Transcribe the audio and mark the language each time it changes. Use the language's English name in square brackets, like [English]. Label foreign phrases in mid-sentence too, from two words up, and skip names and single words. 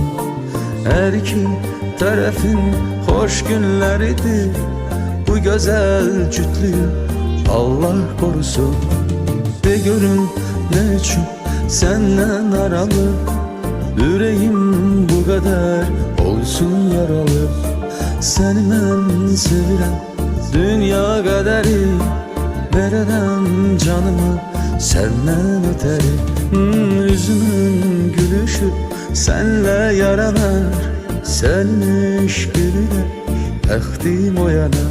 [Turkish] Her iki tarafın hoş günleridir. Bu güzel cütlüğü Allah korusun. [Azerbaijani] De görün ne üçün senden aralı, yüreğim bu kadar olsun yaralı. Seni mən sevirəm, dünya qədəri, verərəm canımı səndən ötəri. Üzümün gülüşü sənlə yaranar, sənin eşqinlə bəxtim oyanar.